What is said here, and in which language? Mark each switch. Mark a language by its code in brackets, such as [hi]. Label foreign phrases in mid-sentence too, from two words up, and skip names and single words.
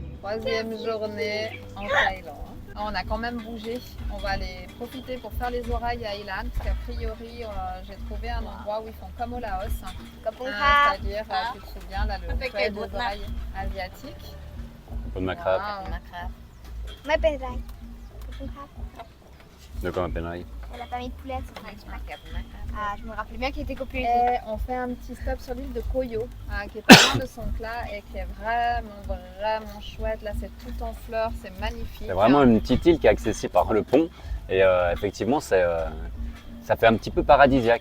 [fr] Troisième journée en Thaïlande. On a quand même bougé. On va aller profiter pour faire les oreilles à Ilan, parce qu'a priori, j'ai trouvé un endroit où ils font comme au Laos. C'est-à-dire, tu te souviens, là, le nettoyage des oreilles asiatiques. Bonne macrabe. [th] ไม่เป็นไรขอบคุณครับ [fr] De quoi m'appellerai? Elle a pas mis de poulet, c'est vrai. Ah, je me rappelais bien qu'il était copieux. Et on fait un petit stop sur l'île de Koh Yo, qui est pas loin de Songkhla et qui est vraiment chouette. Là, c'est tout en fleurs, c'est magnifique. C'est vraiment une petite île qui est accessible par le pont. Et effectivement, ça fait un petit peu paradisiaque.